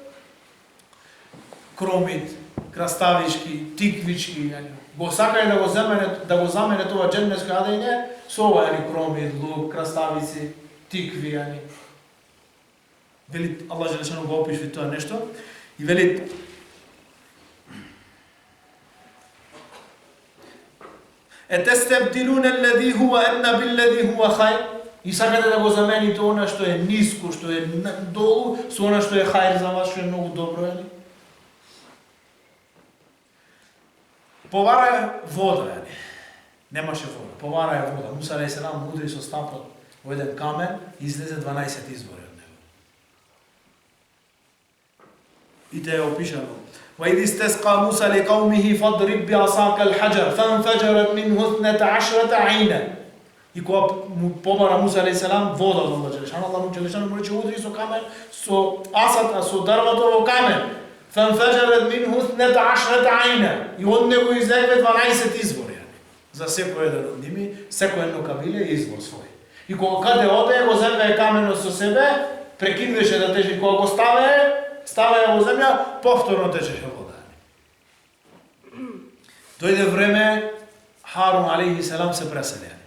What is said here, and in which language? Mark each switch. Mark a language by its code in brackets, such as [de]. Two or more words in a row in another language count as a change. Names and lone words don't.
[mk] кромит, краставички, тиквички, го сакај да го замене тоа џеннетско јадење со ова, кромит, лук, краставици, тикви, Вели, Аллах Желешану го опишви тоа нешто и вели [ar] أتستبدلون الذي هو أدنى بالذي هو خير. [mk] И сакате да го замените она што е ниско, што е долу, со она што е хајр за вас, што е многу добро, Повараја вода, Немаше вода. Повараја вода. Муса [ar] عليه السلام [mk] удри со стапот во еден камен и излезе 12 извори од него. И те е опишано. [ar] وَإِذِ اسْتَسْقَى مُوسَى لِقَوْمِهِ فَاضْرِبْ بِعَصَاكَ الْحَجَرَ فَانْفَجَرَتْ مِنْهُ 12 عَيْنًا. [mk] И кога му побара Муса [ar] عليه السلام [mk] вода од Аллах Желешану, Аллах Желешану му рече удри со камен, со асата, со дрвото во камен. [ar] فَانْفَجَرَتْ مِنْهُ 12 عَيْنًا. [mk] И од него излегле 12 извори. За секој еден од ними, секој едно кабиле е извор свој. И кога каде оде, го земе каменот со себе, прекинуваше да тече, кога го ставаја во земја, повторно течеше вода. Дојде време, Харун [ar] عليه السلام [mk] се пресели.